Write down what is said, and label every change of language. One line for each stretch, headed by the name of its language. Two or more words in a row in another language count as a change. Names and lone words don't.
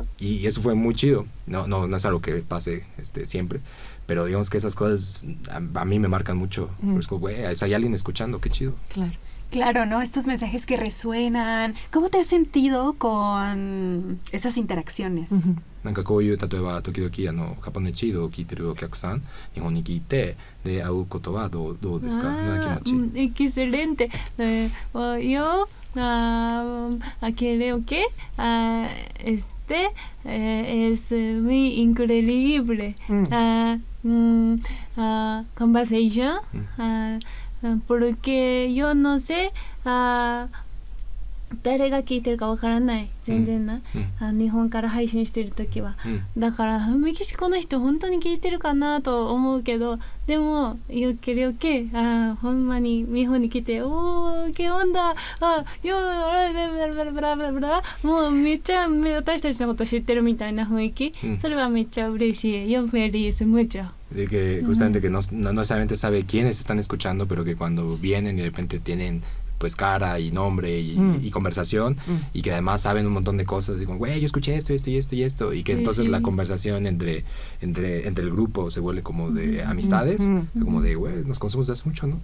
Spanish: Y eso fue muy chido. No es algo que pase siempre, pero digamos que esas cosas a mí me marcan mucho. Pues, güey, hay alguien escuchando, qué chido. Claro, ¿no? Estos mensajes que resuenan. ¿Cómo te has sentido con esas interacciones?
Japanese: なんかこういう例えば時々Japón es chido を聞いてるお客さん日本に聞いてで会うことはどうですか？どんな気持ち？
Spanish: Excelente. Yo creo que es muy increíble. Conversation. Porque yo no sé
Japanese: 誰が聞いてるかわからない全然な、日本から配信してるときは、だからメキシコの人本当に聞いてるかなと思うけど、でもよけれけほんまに日本に来て
Spanish: qué onda
Japanese: もうめっちゃ私たちのこと知ってるみたいな雰囲気、それはめっちゃ嬉しい。
Spanish: Yo feliz mucho. De que justamente que no necesariamente sabe quiénes están escuchando, pero que cuando vienen y de repente tienen pues cara y nombre y conversación, y que además saben un montón de cosas, digo, güey, yo escuché esto, y que entonces la conversación entre el grupo se vuelve como de amistades, como de, güey, nos conocemos desde hace mucho, ¿no?